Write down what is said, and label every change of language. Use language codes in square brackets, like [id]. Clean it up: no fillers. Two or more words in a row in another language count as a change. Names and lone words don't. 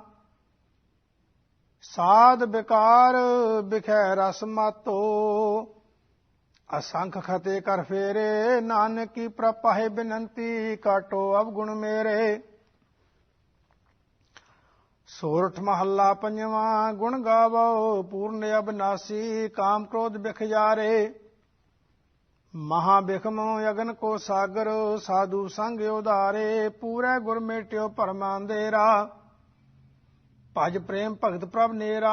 [pa] ਸਾਧ ਵਿਕਾਰ ਬਿਖੈ ਰਸ ਮਾਤੋ, ਅਸੰਖ ਖਤੇ ਕਰ ਫੇਰੇ। ਨਾਨਕ ਕੀ ਪ੍ਰਪਾਹੇ ਬਿਨੰਤੀ, ਕਾਟੋ ਅਵਗੁਣ ਮੇਰੇ। ਸੋਰਠ ਮਹੱਲਾ ਪੰਜਵਾਂ। ਗੁਣ ਗਾਵੋ ਪੂਰਨ ਅਬਨਾਸੀ, ਕਾਮ ਕ੍ਰੋਧ ਬਿਖ ਜਾਰੇ। ਮਹਾ ਬਿਖਮ ਅਗਨ ਕੋ ਸਾਗਰ, ਸਾਧੂ ਸੰਗ ਉਧਾਰੇ। ਪੂਰੇ ਗੁਰ ਮੇਟਿਓ ਭਰਮ ਅੰਧੇਰਾ, ਭਜ ਪ੍ਰੇਮ ਭਗਤ ਪ੍ਰਭ ਨੇਰਾ।